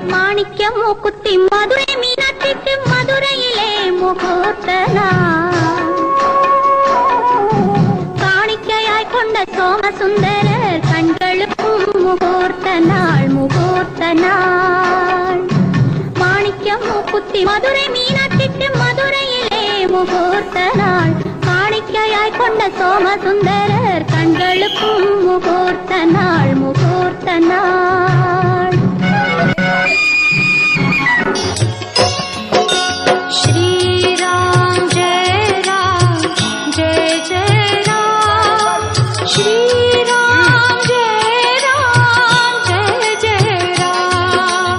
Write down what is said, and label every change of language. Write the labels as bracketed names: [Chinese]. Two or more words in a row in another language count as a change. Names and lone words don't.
[Tamil] மாணிக்க மூக்குத்தி மதுரை மீனாட்சிக்கு மதுரையிலே முகூர்த்தனா காணிக்கையாய் கொண்ட சோமசுந்தரர் கண்களுக்கும் முகூர்த்த நாள் முகூர்த்த நாள். மாணிக்க மூக்குத்தி மதுரை மீனாட்சிக்கு மதுரையிலே முகூர்த்த நாள் காணிக்கையாய் கொண்ட சோமசுந்தரர் கண்களுக்கும் முகூர்த்த நாள் முகூர்த்த நாள். [Hindi] श्रीराम जय राम जय जय राम श्रीराम जय राम जय जय राम